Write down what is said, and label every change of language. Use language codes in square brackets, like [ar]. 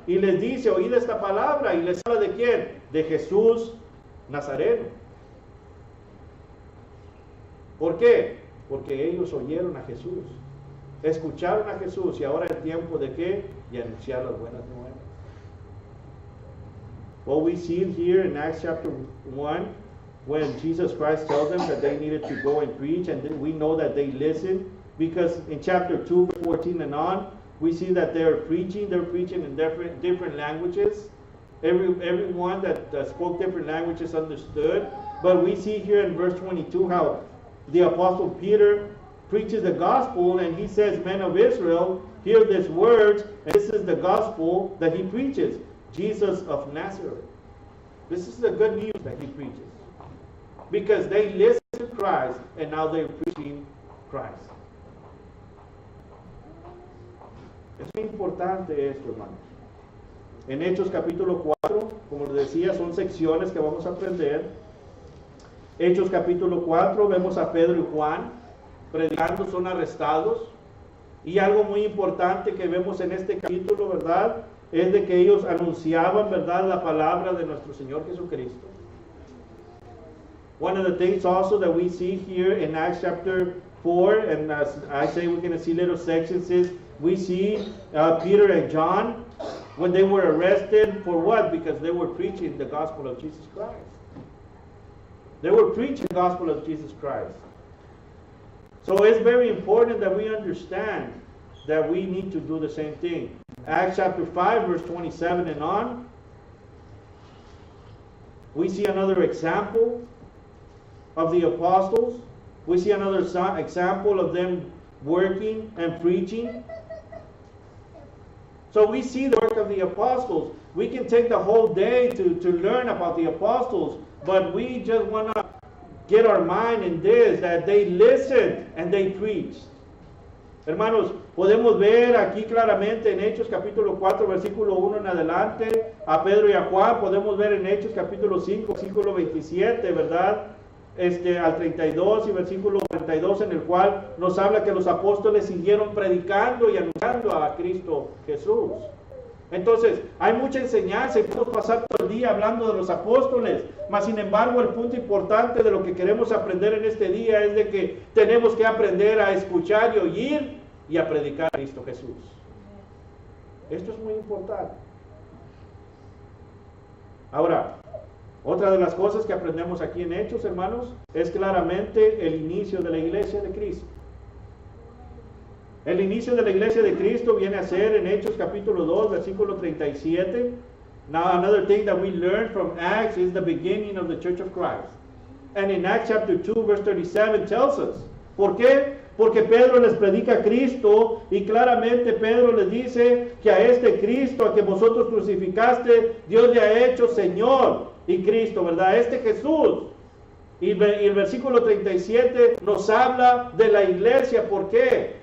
[es] Y les dice, oíd esta palabra. Y les habla de quién? De Jesús Nazareno. ¿Por qué? Porque ellos oyeron a Jesús. Escucharon a Jesús. Y ahora es tiempo de qué? De anunciar las buenas nuevas. [en] Well, we see it here in Acts chapter 1 when Jesus Christ tells them that they needed to go and preach, and we know that they listened because in chapter 2, 14 and on, we see that they're preaching in different languages. Everyone that spoke different languages understood. But we see here in verse 22 how the Apostle Peter preaches the gospel and he says, men of Israel, hear these words, and this is the gospel that he preaches. Jesus of Nazareth. This is the good news that he preaches. Because they listened to Christ and now they're preaching Christ. [es] Es muy importante esto, hermanos. En Hechos capítulo 4, como les decía, son secciones que vamos a aprender. Hechos capítulo 4, vemos a Pedro y Juan predicando, son arrestados. Y algo muy importante que vemos en este capítulo, ¿verdad?, es de que ellos anunciaban, ¿verdad?, la palabra de nuestro Señor Jesucristo. [en] One of the things also that we see here in Acts chapter 4, and as I say, we're going to see little sections, is we see Peter and John, when they were arrested, for what? Because they were preaching the gospel of Jesus Christ. They were preaching the gospel of Jesus Christ. So it's very important that we understand that we need to do the same thing. Acts chapter 5, verse 27 and on, we see another example of the apostles. We see another example of them working and preaching. So we see the work of the apostles. We can take the whole day to learn about the apostles, but we just want to get our mind in this, that they listened and they preached. [es] Hermanos, podemos ver aquí claramente en Hechos capítulo 4, versículo 1 en adelante, a Pedro y a Juan. Podemos ver en Hechos capítulo 5, versículo 27, ¿verdad?, al 32 y versículo 42, en el cual nos habla que los apóstoles siguieron predicando y anunciando a Cristo Jesús. Entonces, hay mucha enseñanza y podemos pasar todo el día hablando de los apóstoles, mas sin embargo el punto importante de lo que queremos aprender en este día es de que tenemos que aprender a escuchar y oír y a predicar a Cristo Jesús. Esto es muy importante. Ahora, otra de las cosas que aprendemos aquí en Hechos, hermanos, es claramente el inicio de la iglesia de Cristo. El inicio de la iglesia de Cristo viene a ser en Hechos capítulo 2, versículo 37. [en] Now, another thing that we learn from Acts is the beginning of the Church of Christ. And in Acts chapter 2, verse 37 tells us. [es] ¿Por qué? Porque Pedro les predica a Cristo y claramente Pedro les dice que a este Cristo, a que vosotros crucificaste, Dios le ha hecho Señor y Cristo, ¿verdad? Este Jesús. Y el versículo 37 nos habla de la iglesia. ¿Por qué?